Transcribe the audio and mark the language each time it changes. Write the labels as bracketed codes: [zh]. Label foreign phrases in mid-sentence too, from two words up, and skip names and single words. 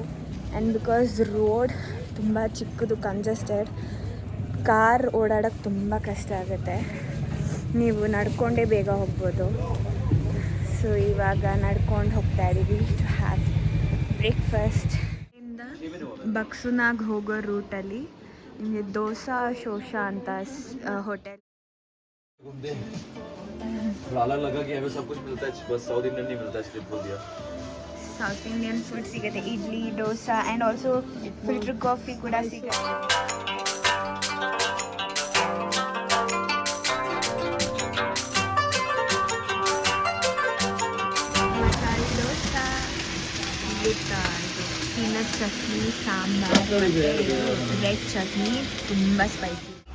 [en] and because road [kn] ತುಂಬ ಚಿಕ್ಕದು, ಕಂಜೆಸ್ಟೆಡ್, ಕಾರ್ ಓಡಾಡೋಕ್ಕೆ ತುಂಬ ಕಷ್ಟ ಆಗುತ್ತೆ. ನೀವು ನಡ್ಕೊಂಡೇ ಬೇಗ ಹೋಗ್ಬೋದು. ಸೊ ಇವಾಗ ನಡ್ಕೊಂಡು ಹೋಗ್ತಾ ಇದ್ದೀವಿ [en] to have breakfast. [kn] ಇಂದ ಬಕ್ಸುನಾಗ್ ಹೋಗೋ ರೂಟಲ್ಲಿ ನಿಮಗೆ ದೋಸಾ ಶೋಷಾ ಅಂತ ಹೋಟೆಲ್. [hi] अलग लगा कि हमें सब कुछ मिलता है, बस [en] South Indian [hi] नहीं मिलता, इसलिए बोल दिया. [en] South Indian food [kn] ಸಿಗುತ್ತೆ, ಇಡ್ಲಿ, ದೋಸಾ [en] and also filter coffee [kn] ಕೂಡ ಸಿಗುತ್ತೆ. ಮಸಾಲೆ ದೋಸಾ [en] with peanut chutney, [kn] ಸಾಂಬಾರ್, [en] red chutney, [kn] ತುಂಬ ಸ್ಪೈಸಿ.